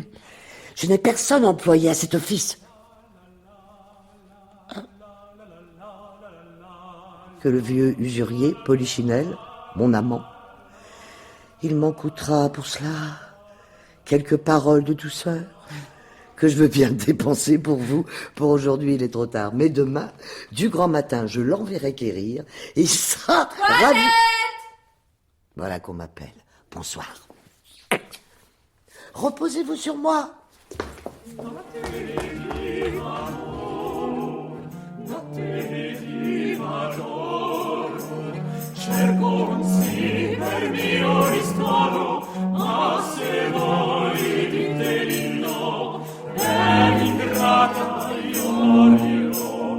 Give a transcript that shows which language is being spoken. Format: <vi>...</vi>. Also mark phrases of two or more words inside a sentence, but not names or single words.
<fr>Je n'ai personne employé à cet office. Que le vieux usurier Polichinelle, mon amant, il m'en coûtera pour cela quelques paroles de douceur que je veux bien dépenser pour vous. Pour aujourd'hui, il est trop tard. Mais demain, du grand matin, je l'enverrai quérir et il sera ravi. Voilà qu'on m'appelle. Bonsoir. Reposez-vous sur moi.</fr> <it>Cerco un sì per mio ristoro, ma se voi dite di no, per ingrata io morirò.</it>